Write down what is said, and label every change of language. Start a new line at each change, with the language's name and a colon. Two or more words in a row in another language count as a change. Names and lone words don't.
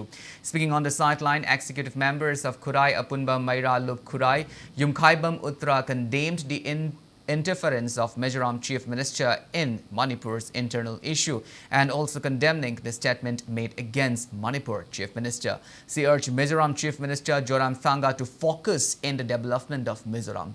English: Speaking on the sideline, executive members of Kurai Apunba Maira Lupt Kurai Yumkhaibam Uttra condemned the interference of Mizoram Chief Minister in Manipur's internal issue and also condemning the statement made against Manipur Chief Minister. She urged Mizoram Chief Minister Zoramthanga to focus in the development of Mizoram.